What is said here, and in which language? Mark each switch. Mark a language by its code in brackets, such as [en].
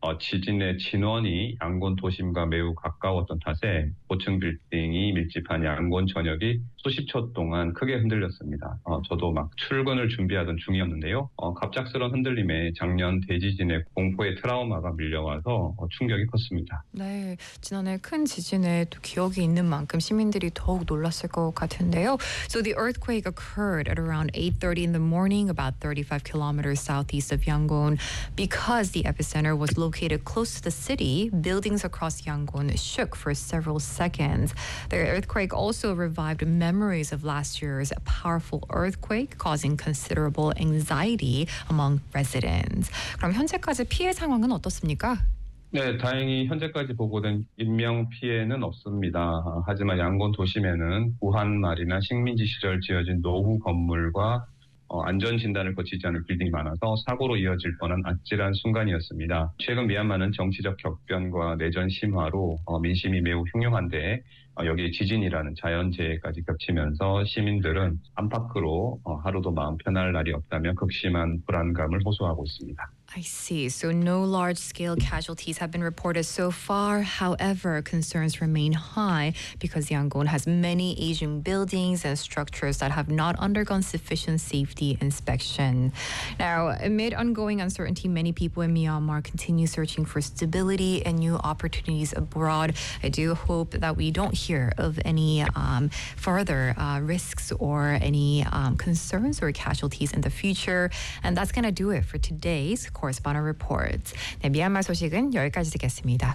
[ko] 지진의 진원이 양곤 도심과 매우 가까웠던 탓에 고층 빌딩이 밀집한 양곤 전역이 수십 초 동안 크게 흔들렸습니다. 저도 막 출근을 준비하던 중이었는데요. 갑작스런 흔들림에 작년 대지진의 공포의 트라우마가 밀려와서 충격이 컸습니다. 네, 지난해 큰 지진에 또 기억이 있는 만큼 시민들이 더욱 놀랐을 것 같은데요. [en] So the earthquake occurred at around 8:30 in the morning, about 35 kilometers southeast of Yangon. Because the epicenter was located close to the city, buildings across Yangon shook for several seconds. The earthquake also revived memories of last year's powerful earthquake, causing considerable anxiety among residents. [ko] 그럼 현재까지 피해 상황은 어떻습니까? 네, 다행히 현재까지 보고된 인명 피해는 없습니다. 하지만 양곤 도심에는 구한 말이나 식민지 시절 지어진 노후 건물과 안전 진단을 거치지 않은 빌딩이 많아서 사고로 이어질 뻔한 아찔한 순간이었습니다. 최근 미얀마는 정치적 격변과 내전 심화로 민심이 매우 흉흉한데 여기에 지진이라는 자연재해까지 겹치면서 시민들은 안팎으로 하루도 마음 편할 날이 없다며 극심한 불안감을 호소하고 있습니다. [en] I see. So no large-scale casualties have been reported so far. However, concerns remain high because Yangon has many aging buildings and structures that have not undergone sufficient safety inspection. Now, amid ongoing uncertainty, many people in Myanmar continue searching for stability and new opportunities abroad. I do hope that we don't hear of any further risks or any concerns or casualties in the future. And that's gonna do it for today's course. Responder reports. [ko] 네, 미얀마 소식은 여기까지 듣겠습니다.